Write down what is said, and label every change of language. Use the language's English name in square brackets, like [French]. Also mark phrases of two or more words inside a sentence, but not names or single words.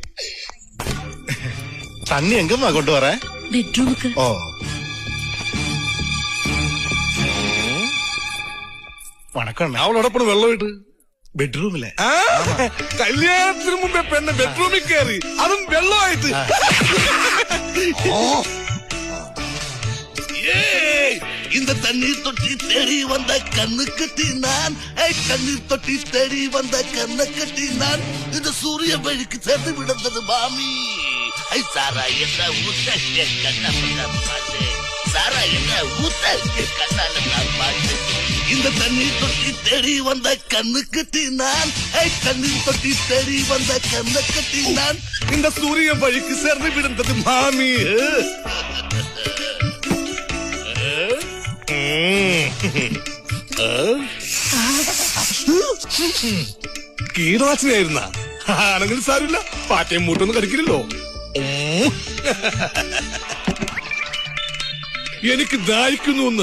[Tamil] தண்ணி எங்குமா கொண்டுவரா? ബെഡ്റൂമുക്ക്. ஓ, வணக்கம். [Malayalam] അവളോടൊപ്പം വെള്ളമിട്ട് ബെഡ്റൂമിലെ കല്യാണത്തിന് മുമ്പേ പെണ്ണ് ബെഡ്റൂമിൽ കയറി, അതും വെള്ളമായിട്ട്. [Tamil] இந்த தண்ணீர் தொட்டி தேடி வந்த கண்ணு கட்டி நான், கண்ணீர் தொட்டி தேடி வந்த கண்ணை கட்டி நான், இந்த சூரிய வழிக்கு சேர்ந்து விடுந்தது மாமி. சாரா என்ற ஊத்த கண்ண பாட்டு, சாரா என்ற ஊத்த கண்ணால நான் பாட்டு. இந்த தண்ணீர் தொட்டி தேடி வந்த கண்ணு கட்டி நான், கண்ணீர் தொட்டி தேடி வந்த கண்ணை கட்டி நான், இந்த சூரிய வழிக்கு சேர்ந்து விடுந்தது மாமி. [Malayalam] കീടനാശിനിയായിരുന്ന ആണെങ്കിൽ സാരില്ല, പാറ്റയും മൂട്ടൊന്നും കടിക്കില്ലല്ലോ. എനിക്ക് ദാഹിക്കുന്നു.